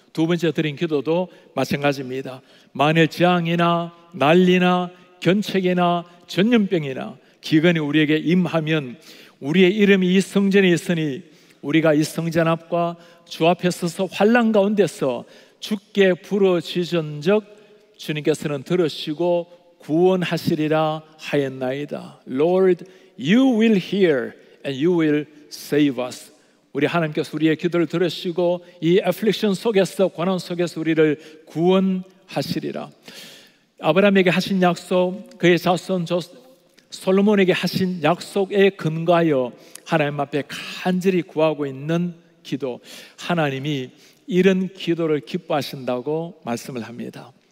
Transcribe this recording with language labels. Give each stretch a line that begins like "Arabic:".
Korean: 두 번째 드린 기도도 마찬가지입니다. 만일 재앙이나 난리나 견책이나 전염병이나 기근이 우리에게 임하면, 우리의 이름이 이 성전에 있으니 우리가 이 성전 앞과 주 앞에 서서 환난 가운데서 주께 부르짖은즉 주님께서는 들으시고 구원하시리라 하였나이다.
English: Lord, you will hear and you will save us.
Korean: 우리 하나님께서 우리의 기도를 들으시고 이 애플릭션 속에서, 고난 속에서 우리를 구원하시리라. 아브라함에게 하신 약속, 그의 자손 솔로몬에게 하신 약속에 근거하여 하나님 앞에 간절히 구하고 있는 기도, 하나님이 이런 기도를 기뻐하신다고 말씀을 합니다.